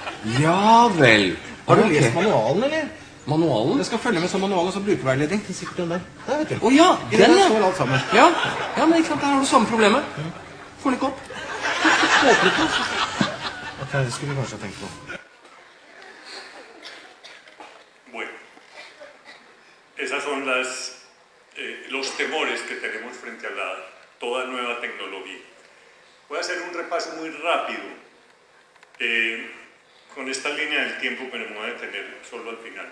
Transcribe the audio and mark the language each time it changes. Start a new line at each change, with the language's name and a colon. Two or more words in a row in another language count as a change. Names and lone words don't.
Norwegian: Ja vel. Har du Ok. lest manualen, eller? Manualen? Jeg skal følge med som manual og så brukerveiledning. Det er sikkert den der. Der, vet du. Å ja, I den, der ja. står alt sammen. Ja, men ikke sant, der har du samme problemet. Får den ikke opp. Åpnet den. Ok, det skulle vi kanskje ha tenkt på.
Spanish: Bueno, esas son los temores que tenemos frente a toda nueva tecnología. Voy a hacer un repaso muy rápido con esta línea del tiempo, pero me voy a detener solo al final.